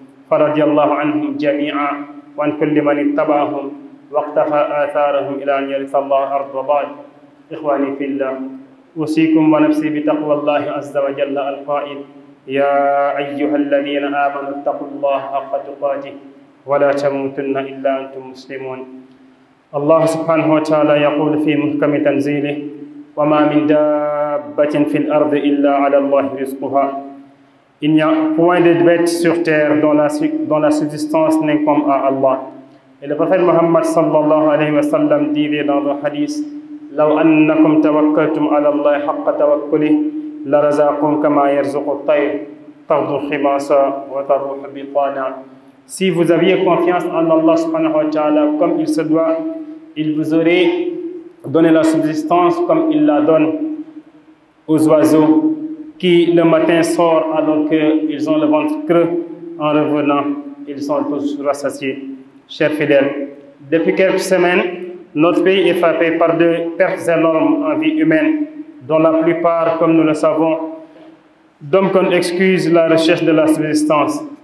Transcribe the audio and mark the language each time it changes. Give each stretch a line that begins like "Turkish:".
Arabic: فرضي الله عنهم جميعا وعن كل من اتبعهم واقتفى آثارهم إلى أن يرث الله أرض وبعد إخواني في الله أوصيكم ونفسي بتقوى الله عز وجل القائل يا أيها الذين آمنوا اتقوا الله حق تقاته ولا تموتن إلا أنتم مسلمون الله سبحانه وتعالى يقول في محكم تنزيله وما من دابة في الأرض إلا على الله رزقها.
French: Il n'y a point de bête sur terre dont la subsistance n'incombe à Allah. Et le prophète Mohammed sallallahu alayhi wa sallam disait dans le hadith
Arabic: لو أنكم توكلتم على الله حق توكله لرزقكم كما يرزق الطير تغدو خماصا وتروح بطانا.
French: Si vous aviez confiance en Allah subhanahu wa ta'ala comme il se doit, il vous aurait donné la subsistance comme il la donne aux oiseaux qui le matin sortent alors qu'ils ont le ventre creux. En revenant, ils sont tous rassasiés. Chers fidèles, depuis quelques semaines, notre pays est frappé par des pertes énormes en vie humaine, dont la plupart, comme nous le savons, donnent comme excuse la recherche de la subsistance.